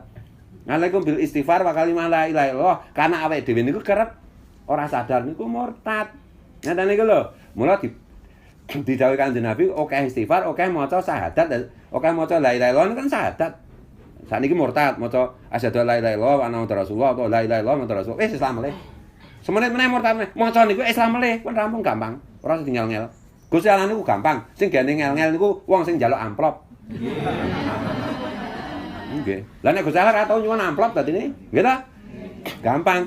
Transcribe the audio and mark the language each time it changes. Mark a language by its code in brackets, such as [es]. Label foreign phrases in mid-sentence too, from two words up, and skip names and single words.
[ar] عليكم بالاستغفار وكلمة لا إله إلا الله. [jv] Karena awake dhewe niku kerep ora sadar niku murtad. Ngeten niku lho. Mula didhawuhi Kanjeng Nabi akeh istighfar, akeh maca syahadat, akeh maca [ar] لا إله إلا الله [jv] kan syahadat. Sakniki murtad maca [ar] أشهد أن لا إله إلا الله وأن محمدا رسول الله atau لا إله إلا الله محمد رسول. [jv] Islam meleh. Semenit meneh murtad meneh. Maca niku Islam meleh, pun rampung gampang. Ora usah ngel-ngel. Gusti Allah niku gampang. Sing gene ngel-ngel niku wong sing njaluk amplop. Nggih. Lah nek Gusti Allah ora tau nyuwun amplop dadine, nggih ta? Gampang.